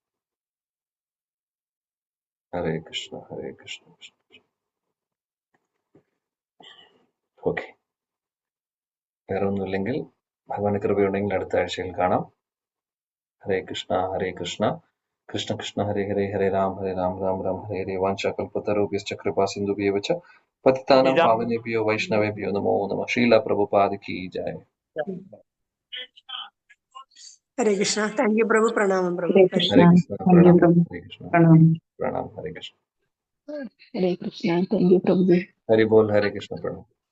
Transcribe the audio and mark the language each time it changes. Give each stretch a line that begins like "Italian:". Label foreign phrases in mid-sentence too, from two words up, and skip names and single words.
Sanskrit: हरे कृष्ण हरे कृष्ण कृष्ण कृष्ण.
Malayalam: ഓക്കെ, വേറെ ഒന്നുമില്ലെങ്കിൽ ഭഗവാന്റെ കൃപയുണ്ടെങ്കിൽ അടുത്ത ആഴ്ചയിൽ കാണാം.
Sanskrit: हरे कृष्ण हरे कृष्ण कृष्ण कृष्ण हरे हरे हरे राम राम राम हरे हरे. वाञ्छाकल्पतरुभ्यश्च कृपा सिन्धुभ्यव च पतितानां पावनेभ्यो वैष्णवेभ्यो नमो नमः.
Hindi: श्रील प्रभुपाद की जय.
Malayalam: ഹരേ കൃഷ്ണ.
English: thank you
Malayalam: പ്രഭു. പ്രണാമം പ്രഭു. ഹരേ കൃഷ്ണ പ്രണാം. ഹരേ കൃഷ്ണ പ്രണാം. ഹരേ കൃഷ്ണ. ഹരേ കൃഷ്ണ.
English: thank you
Malayalam: പ്രഭു.
Bangla: হরি বোল.
Malayalam: ഹരേ കൃഷ്ണ പ്രണാം.